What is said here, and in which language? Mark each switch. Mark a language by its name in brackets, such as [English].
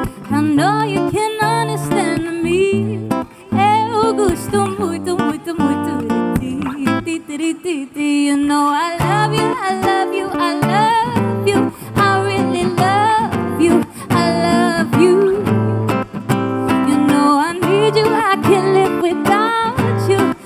[English] I know you can understand me. [Portuguese] Eu gosto muito, muito, muito de ti. [English] You know I love you, I love you, I love you. I really love you, I love you. You know I need you, I can't live without you.